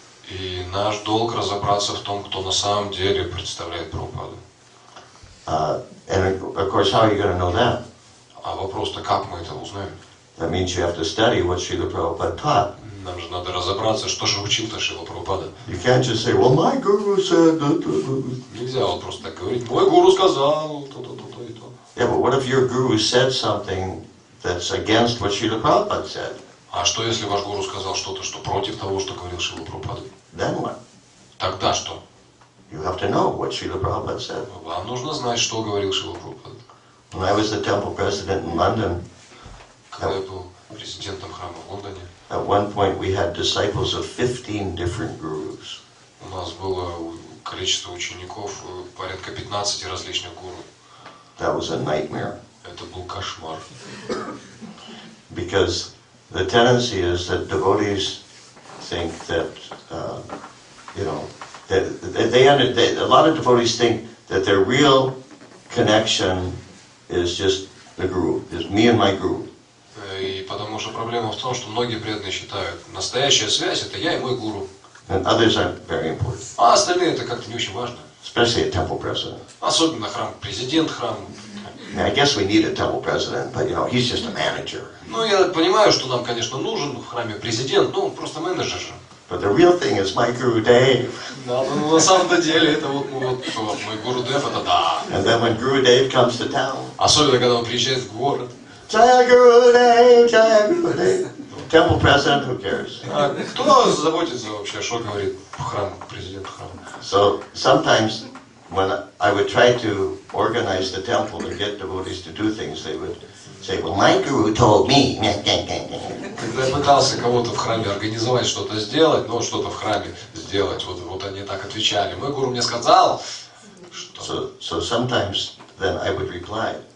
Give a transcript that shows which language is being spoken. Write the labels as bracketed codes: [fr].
[ru] И наш долг разобраться в том, кто на самом деле представляет Прабхупаду. [en] And of course, how are you going to know that? [ru] А вопрос-то, как мы это узнаем? [en] That means you have to study what Srila Prabhupada taught. [ru] Нам же надо разобраться, что же учил-то Шрила Прабхупада. [en] You can't just say, well, my guru said... [ru] Нельзя вот просто так говорить, мой гуру сказал то-то и то. [en] Yeah, but what if your guru said something that's against what Srila Prabhupada said? [ru] А что, если ваш гуру сказал что-то, что против того, что говорил Шрила Прабхупада? [en] Then what? [ru] Тогда что? [en] You have to know what Srila Prabhupada said. [ru] Вам нужно знать, что говорил Шрила Прабхупада. [en] When I was the temple president in London, [ru] Когда я был президентом храма в Лондоне, [en] at one point we had disciples of 15 different gurus. [ru] у нас было количество учеников порядка 15 различных гуру. [en] That was a nightmare. [ru] Это был кошмар. [en] Because the tendency is that devotees think that, a lot of devotees think that their real connection is just the guru, is me and my guru. [ru] И потому что проблема в том, что многие преданные считают, настоящая связь это я и мой гуру. [en] And others aren't very important, [ru] А остальные это как-то не очень важно. [en] especially a temple president. [ru] Особенно президент храма. [en] I guess we need a temple president, but he's just a manager. [ru] Ну, я понимаю, что нам, конечно, нужен в храме президент, но он просто менеджер же. [en] But the real thing is my Guru Dev. [ru] Да, но на самом-то деле это вот мой Гуру Дев, это да. [en] And then when Guru Dev comes to town, [ru] Особенно, когда он приезжает в город. [en] Jaya Guru Dev, Jaya Guru Dev. Temple president, who cares? [ru] А кто заботится вообще, что говорит храм, президент храма? [en] So sometimes when I would try to organize the temple to get devotees to do things, they would say, well, my Guru told me. [ru] Когда я пытался кого-то в храме организовать, что-то сделать, что-то в храме сделать, вот они так отвечали. Мой гуру мне сказал, что... [en] So sometimes then I would reply.